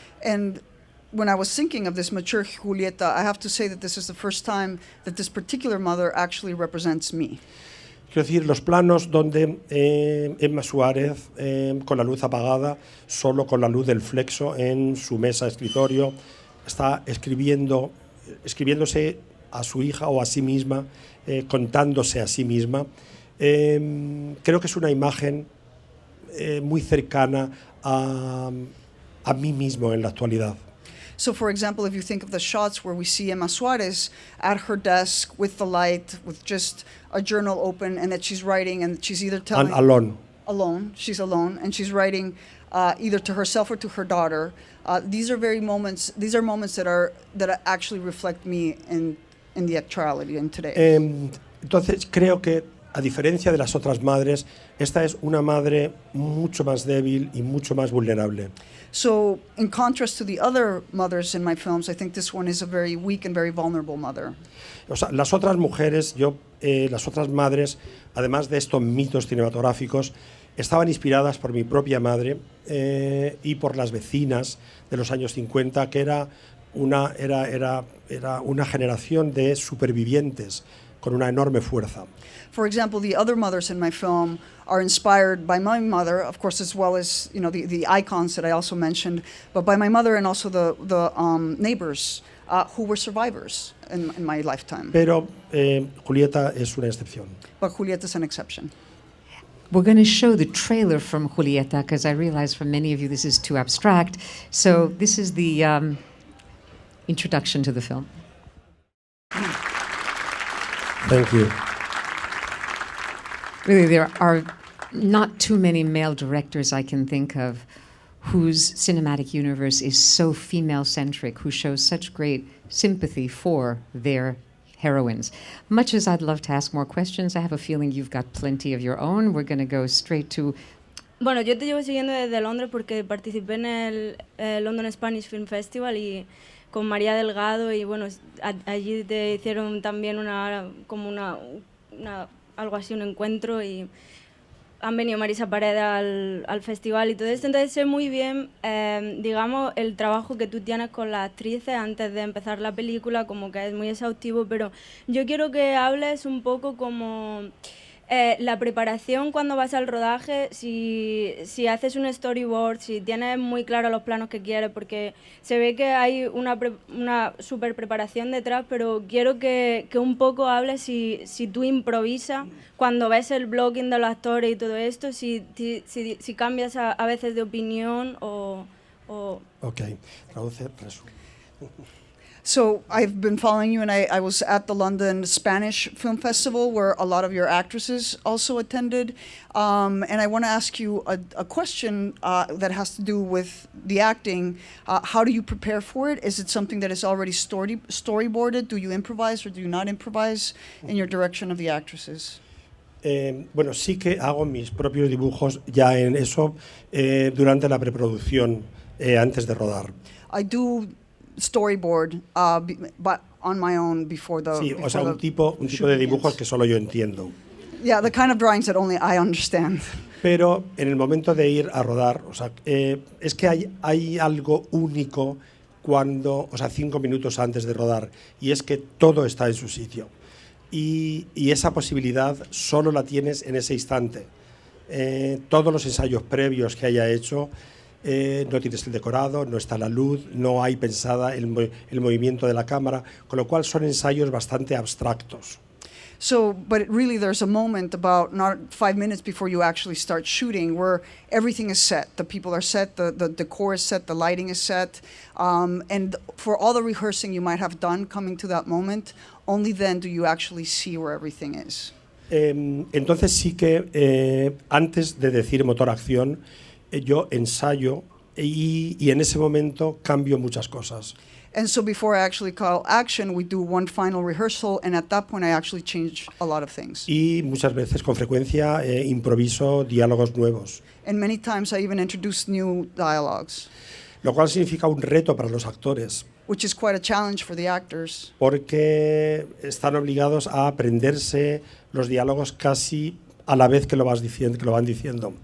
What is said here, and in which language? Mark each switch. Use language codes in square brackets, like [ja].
[en] And when I was thinking of this mature Julieta, I have to say that this is the first time that this particular mother actually represents me. [es] Quiero decir, los planos donde Emma Suárez, con la luz apagada, solo con la luz del flexo en su mesa escritorio, está escribiéndose a su hija o a sí misma, contándose a sí misma. Creo que es una imagen muy cercana a mí mismo en la actualidad. [en] So, for example, if you think of the shots where we see Emma Suárez at her desk with the light, with just a journal open, and that she's writing, and she's either telling... And alone. Alone. She's alone, and she's writing either to herself or to her daughter. These are moments that actually reflect me in the actuality and today. [es] Entonces, creo que, a diferencia de las otras madres, esta es una madre mucho más débil y mucho más vulnerable. [en] So, in contrast to the other mothers in my films, I think this one is a very weak and very vulnerable mother. [es] O sea, las otras mujeres, las otras madres, además de estos mitos cinematográficos, estaban inspiradas por mi propia madre y por las vecinas de los años 50, que era una generación de supervivientes con una enorme fuerza. [en] For example, the other mothers in my film are inspired by my mother, of course, as well as the icons that I also mentioned, but by my mother and also the neighbors who were survivors in my lifetime. [es] Pero Julieta es una excepción. [en] But Julieta is an exception. We're going to show the trailer from Julieta because I realize for many of you this is too abstract. So this is the introduction to the film. Thank you. Really, there are not too many male directors I can think of whose cinematic universe is so female-centric, who shows such great sympathy for their heroines. Much as I'd love to ask more questions, I have a feeling you've got plenty of your own. We're going to go straight to [es] Bueno, yo te llevo siguiendo desde Londres porque participé en el London Spanish Film Festival y con María Delgado y bueno, allí te hicieron también algo así, un encuentro y han venido Marisa Paredes al festival y todo esto, entonces sé muy bien, digamos, el trabajo que tú tienes con las actrices antes de empezar la película, como que es muy exhaustivo, pero yo quiero que hables un poco como la preparación cuando vas al rodaje, si haces un storyboard, si tienes muy claro los planos que quieres, porque se ve que hay una super preparación detrás, pero quiero que un poco hables si tú improvisas cuando ves el blogging de los actores y todo esto, si cambias a veces de opinión o... Ok, traduce, resume. [en] So I've been following you, and I was at the London Spanish Film Festival where a lot of your actresses also attended. And I want to ask you a question that has to do with the acting. How do you prepare for it? Is it something that is already storyboarded? Do you improvise or do you not improvise in your direction of the actresses? [es] Bueno, sí que hago mis propios dibujos ya en eso durante la preproducción, antes de rodar. [en] I do storyboard, but on my own before the. [es] Sí, [en] before [es] o sea, un [en] the [es] tipo [en] shoot [es] de dibujos [en] begins. [es] que solo yo entiendo. [en] Yeah, the kind of drawings that only I understand. [es] Pero en el momento de ir a rodar, o sea, es que hay algo único cuando, o sea, 5 minutos antes de rodar, y es que todo está en su sitio. Y esa posibilidad solo la tienes en ese instante. Todos los ensayos previos que haya hecho, no tienes el decorado, no está la luz, no hay pensada el movimiento de la cámara, con lo cual son ensayos bastante abstractos. [en] So, but really there's a moment about not 5 minutes before you actually start shooting where everything is set. The people are set, the decor is set, the lighting is set. And for all the rehearsing you might have done coming to that moment, only then do you actually see where everything is. [es] Entonces sí que antes de decir motor-acción, yo ensayo y en ese momento cambio muchas cosas. [en] And so before I actually call action, we do one final rehearsal, and at that point I actually change a lot of things. [es] Y muchas veces, con frecuencia, improviso diálogos nuevos. [en] And many times I even introduce new dialogues, [es] Lo cual significa un reto para los actores, [en] which is quite a challenge for the actors. [es] porque están obligados a aprenderse los diálogos casi a la vez que lo van diciendo.